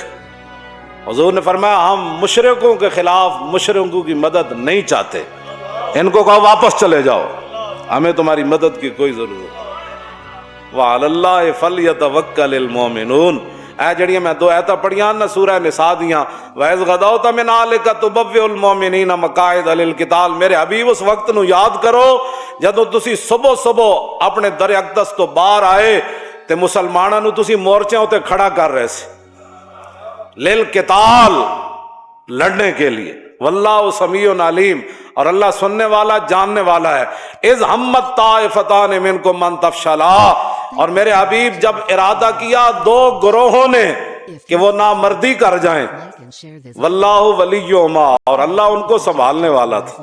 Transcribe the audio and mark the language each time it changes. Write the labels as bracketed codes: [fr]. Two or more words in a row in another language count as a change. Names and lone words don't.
[ur] حضور نے فرمایا ہم مشرکوں کے خلاف مشرکوں کی مدد نہیں چاہتے، ان کو کہو واپس چلے جاؤ، ہمیں تمہاری مدد کی کوئی ضرورت نہیں۔ [ar] وعلی اللہ فلیتوکل المؤمنون، [pa] اے جڑیاں میں 2 آیتاں پڑھیاں نا سورہ نساء دیاں، [ar] وَإِذْ غَدَوْتَ مِنْ أَهْلِكَ تُبَوِّئُ الْمُؤْمِنِينَ مَقَاعِدَ لِلْقِتَالِ، [pa] میرے حبیب اس وقت نو یاد کرو جدوں تسی صبح اپنے در اقدس تو باہر آئے تے مسلماناں نو تسی مورچیاں تے کھڑا کر رہے سے للقتال، [ur] لڑنے کے لیے۔ [ar] واللہ سمیع علیم، [ur] اور اللہ سننے والا جاننے والا ہے۔ [ar] اذ ہمت طائفتان منکم ان تفشلا، [ur] اور میرے حبیب جب ارادہ کیا 2 گروہوں نے کہ وہ نامردی کر جائیں، [ar] واللہ ولیہما، [ur] اور اللہ ان کو سنبھالنے والا تھا۔